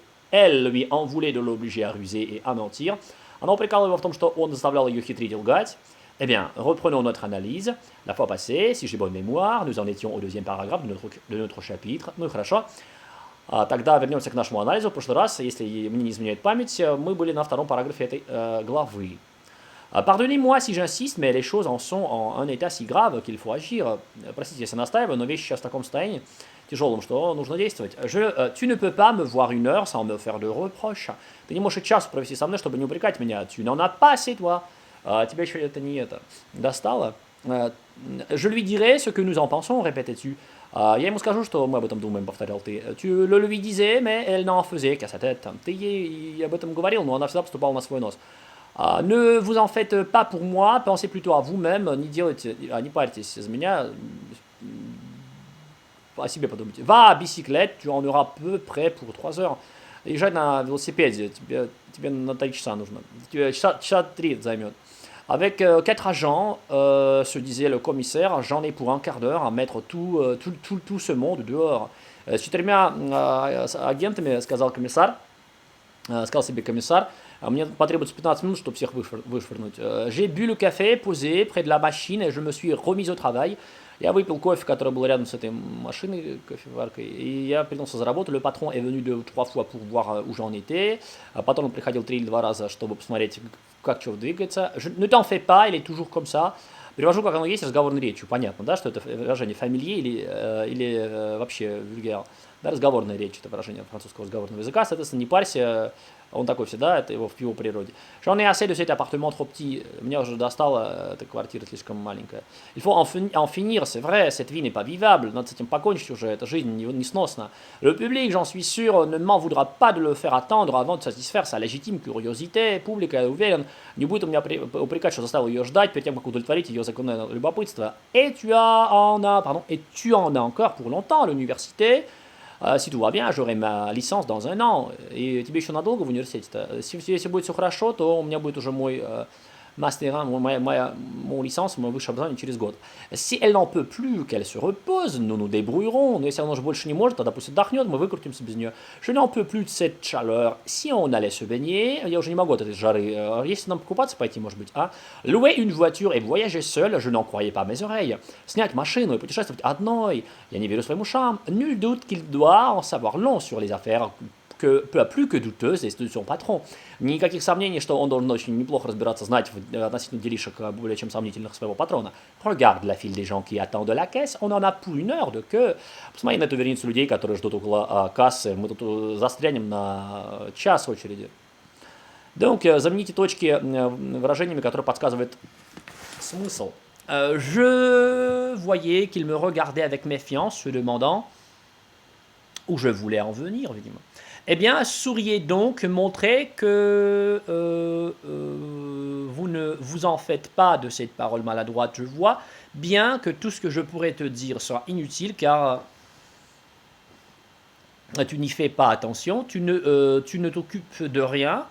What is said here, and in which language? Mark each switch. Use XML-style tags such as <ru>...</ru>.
<fr>Elle lui en voulait de l'obliger à ruser et à mentir.</fr> <ru>Она упрекала его в том, что он заставлял ее хитрить и лгать.</ru> <fr>Eh bien, reprenons notre analyse. La fois passée, si j'ai bonne mémoire, nous en étions au deuxième paragraphe de notre chapitre.</fr> <ru>Ну и хорошо. Тогда вернемся к нашему анализу. В прошлый раз, если мне не изменяет память, мы были на втором параграфе этой главы.</ru> <fr>Pardonnez-moi si j'insiste, mais les choses en sont en un état si grave qu'il faut agir.</fr> <ru>Простите, если настаиваю, но вещи сейчас в таком состоянии тяжелом, что нужно действовать.</ru> <fr>Tu ne peux pas me voir une heure sans me faire de reproches.</fr> <ru>Ты не можешь и час провести со мной, чтобы не упрекать меня.</ru> <fr>Tu n'en as pas assez, toi.</fr> <ru>Тебя еще это не это достало.</ru> <fr>Je lui dirai ce que nous en pensons, répétait-tu.</fr> <ru>Я ему скажу, что мы об этом думаем, повторял ты.</ru> <fr>Tu le lui disais, mais elle n'en faisait qu'à sa tête.</fr> <ru>Ты ей об этом говорил, но она всегда поступала на свой нос.</ru> <fr>Ne vous en faites pas pour moi, pensez plutôt à vous-même,</fr> <ru>не парьтесь из меня, о себе подумайте.</ru> <fr>Va à bicyclette, tu en auras peu près pour 3 heures.</fr> <ru>Езжай на велосипеде, тебе на 3 часа нужно. Часа 3 займет.</ru> <fr>Avec 4 agents, se disait le commissaire, j'en ai pour un quart d'heure à mettre tout ce monde dehors.</fr> <ru>С 4 агентами, сказал себе комиссар, мне потребуется</ru> <fr>15 minutes,</fr> <ru>чтобы всех вышвырнуть.</ru> <fr>J'ai bu le café posé près de la machine et je me suis remis au travail.</fr> <ru>Я выпил кофе, который был рядом с этой машиной, кофеваркой, и я принялся за работу.</ru> <fr>Le patron est venu 2 ou 3 fois pour voir où j'en étais.</fr> <ru>Потом он приходил 3 или 2 раза, чтобы посмотреть, как что двигается.</ru> <fr>Ne t'en fais pas, il est toujours comme ça.</fr> <ru>Перевожу, как оно есть, разговорной речью. Понятно, да, что это выражение фамилье или вообще вульгар. Да, разговорная речь, это выражение французского разговорного языка. Соответственно, не парься, он такой всегда, это в его природе.</ru> <fr>J'en ai assez de cet appartement trop petit.</fr> <ru>Меня уже достала эта квартира слишком маленькая.</ru> <fr>Il faut en finir, c'est vrai, cette vie n'est pas vivable.</fr> <ru>Надо с этим покончить уже, эта жизнь несносна.</ru> <fr>Le public, j'en suis sûr, ne m'en voudra pas de le faire attendre avant de satisfaire sa légitime curiosité.</fr> <ru>Публика, я уверен, не будет у меня упрекать, что заставил ее ждать перед тем, как удовлетворить ее законное любопытство.</ru> <fr>Et tu en as encore pour longtemps à l'université. Si tout va bien, j'aurai ma licence dans 1 an.</fr> <ru>И тебе еще надолго в университете-то. Если будет все хорошо, то у меня будет уже мой</ru> <fr>Master 1, mon licence, mon</fr> <ru>высшее образование через год.</ru> <fr>Si elle n'en peut plus, qu'elle se repose, nous nous débrouillerons.</fr> <ru>Но если она уже больше не может, тогда пусть отдохнет, мы выкрутимся без нее.</ru> <fr>Je n'en peux plus de cette chaleur. Si on allait se baigner,</fr> <ru>я уже не могу от этой жары. Если нам покупаться пойти, может быть, а?</ru> <fr>Louer une voiture et voyager seul, je n'en croyais pas mes oreilles.</fr> <ru>Снять машину и путешествовать одной, я не верю своим ушам.</ru> <fr>Nul doute qu'il doit en savoir long sur les affaires plus que douteuses et de son patron.</fr> <ru>Никаких сомнений, что он должен очень неплохо разбираться, знать относительно делишек более чем сомнительных своего патрона.</ru> <fr>Regarde la file des gens qui attendent la caisse, on en a pour une heure de queue.</fr> <ru>Посмотри на эту вереницу людей, которые ждут около кассы, мы тут застрянем на час очереди. Donc, замените точки выражениями, которые подсказывают смысл.</ru> <fr>Je voyais qu'il me regardait avec méfiance, se demandant où je voulais en venir, évidemment. Eh bien, souriez donc, montrez que vous ne vous en faites pas de cette parole maladroite, je vois, bien que tout ce que je pourrais te dire soit inutile, car tu n'y fais pas attention, tu ne t'occupes de rien.</fr>